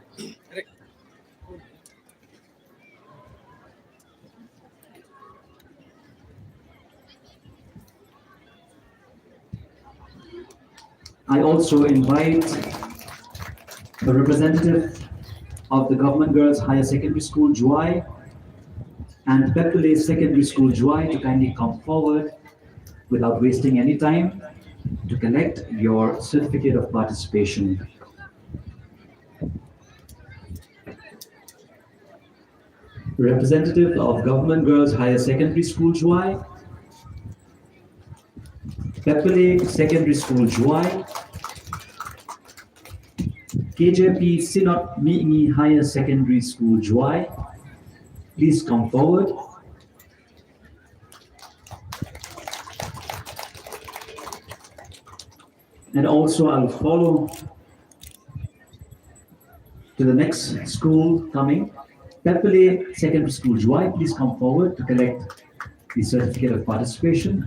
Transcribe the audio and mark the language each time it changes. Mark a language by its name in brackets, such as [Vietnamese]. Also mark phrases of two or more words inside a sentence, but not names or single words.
[English] I also invite the representative of the Government Girls Higher Secondary School, Jowai, and Pepperley Secondary School, Jowai, to kindly come forward without wasting any time to collect your certificate of participation. Representative of Government Girls Higher Secondary School, Jowai, Pepperley Secondary School, Jowai, KJP Synod Mi'ngi Higher Secondary School, Jowai, please come forward. And also I'll follow to the next school coming. Pepperley Secondary School, Jowai, please come forward to collect the certificate of participation.